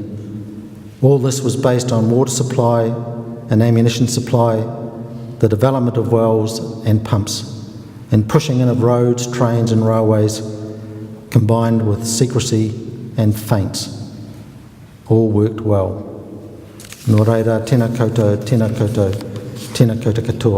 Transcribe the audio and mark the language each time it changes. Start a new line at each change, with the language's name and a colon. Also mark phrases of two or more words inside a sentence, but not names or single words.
English: All this was based on water supply and ammunition supply, the development of wells and pumps, and pushing in of roads, trains and railways, combined with secrecy and feints. All worked well.
Māori: Nō reira, tēnā koutou, tēnā koutou, tēnā koutou katoa."